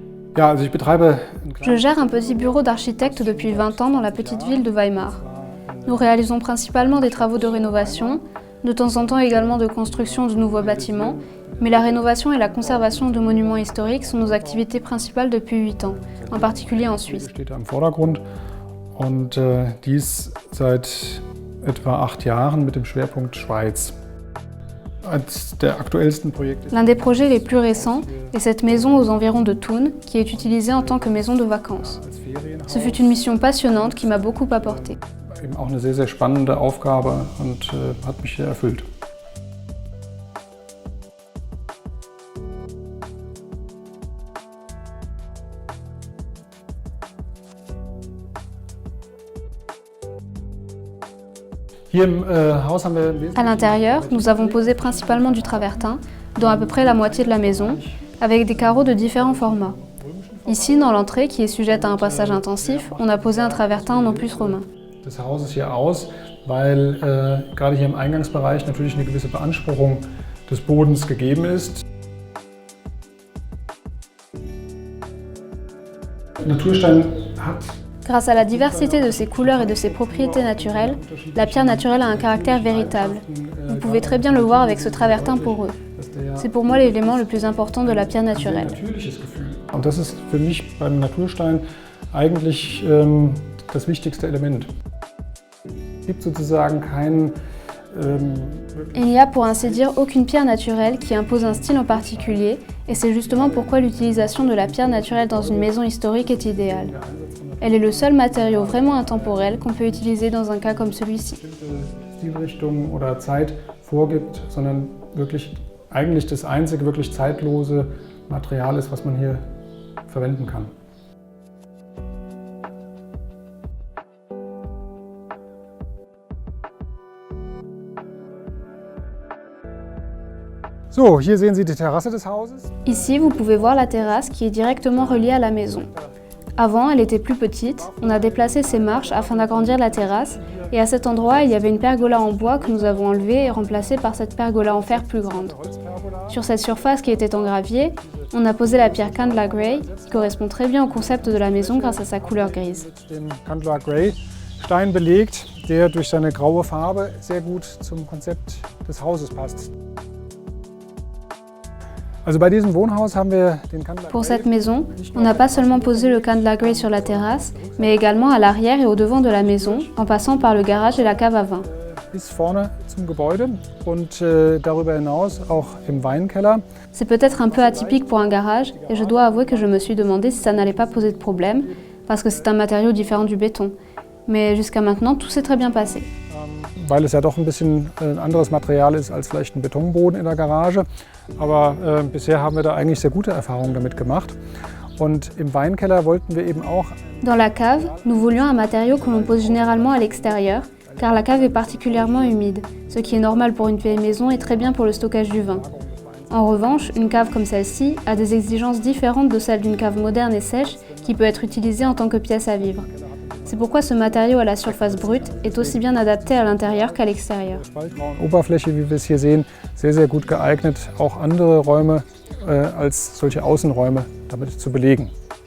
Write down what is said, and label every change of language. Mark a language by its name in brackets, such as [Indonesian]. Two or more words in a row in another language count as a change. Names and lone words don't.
[French] Je gère un petit bureau d'architecte depuis 20 ans dans la petite ville de Weimar. Nous réalisons principalement des travaux de rénovation, de temps en temps également de construction de nouveaux bâtiments, mais la rénovation et la conservation de monuments historiques sont nos activités principales depuis 8 ans, en particulier en Suisse. [German] Und dies seit etwa 8 Jahren mit dem Schwerpunkt Schweiz. [French] L'un des projets les plus récents est cette maison aux environs de Thun, qui est utilisée en tant que maison de vacances. Ce fut une mission passionnante qui m'a beaucoup apporté. [German] Eben auch eine sehr, sehr spannende Aufgabe und hat mich sehr erfüllt. [French] À l'intérieur, nous avons posé principalement du travertin, dont à peu près la moitié de la maison, avec des carreaux de différents formats. Ici, dans l'entrée, qui est sujette à un passage intensif, on a posé un travertin en opus romain. [German] Das Haus ist hier aus, weil gerade hier im Eingangsbereich natürlich eine gewisse Beanspruchung des Bodens gegeben ist. Naturstein hat [French] Grâce à la diversité de ses couleurs et de ses propriétés naturelles, la pierre naturelle a un caractère véritable. Vous pouvez très bien le voir avec ce travertin poreux. C'est pour moi l'élément le plus important de la pierre naturelle. [German] Und das ist für mich beim Naturstein eigentlich das wichtigste Element. Es gibt sozusagen keinen [French] Il n'y a pour ainsi dire aucune pierre naturelle qui impose un style en particulier, et c'est justement pourquoi l'utilisation de la pierre naturelle dans une maison historique est idéale. Elle est le seul matériau vraiment intemporel qu'on peut utiliser dans un cas comme celui-ci. [German] Stilrichtung oder Zeit vorgibt, sondern wirklich eigentlich das einzige wirklich zeitlose Material ist, was man hier verwenden kann. So, hier sehen Sie die Terrasse des Hauses. [French] Ici, vous pouvez voir la terrasse qui est directement reliée à la maison. Avant, elle était plus petite, on a déplacé ces marches afin d'agrandir la terrasse, et à cet endroit, il y avait une pergola en bois que nous avons enlevée et remplacée par cette pergola en fer plus grande. Sur cette surface qui était en gravier, on a posé la pierre Candler Grey, qui correspond très bien au concept de la maison grâce à sa couleur grise. [German] Den Candler Grey Stein belegt, der durch seine graue Farbe sehr gut zum Konzept des Hauses passt. [French] Pour cette maison, on n'a pas seulement posé le Candler Grey sur la terrasse, mais également à l'arrière et au devant de la maison, en passant par le garage et la cave à vin. C'est peut-être un peu atypique pour un garage, et je dois avouer que je me suis demandé si ça n'allait pas poser de problème, parce que c'est un matériau différent du béton. Mais jusqu'à maintenant, tout s'est très bien passé. [German] Weil es ja doch ein bisschen ein anderes Material ist als vielleicht ein Betonboden in der Garage. Aber bisher haben wir da eigentlich sehr gute Erfahrungen damit gemacht. Und im Weinkeller wollten wir eben auch... [French] Dans la cave, nous voulions un matériau que l'on pose généralement à l'extérieur, car la cave est particulièrement humide, ce qui est normal pour une vieille maison et très bien pour le stockage du vin. En revanche, une cave comme celle-ci a des exigences différentes de celles d'une cave moderne et sèche qui peut être utilisée en tant que pièce à vivre. C'est pourquoi ce matériau à la surface brute est aussi bien adapté à l'intérieur qu'à l'extérieur. [German] Oberfläche, wie wir es hier sehen, sehr, sehr gut geeignet, auch andere Räume als solche Außenräume damit zu belegen.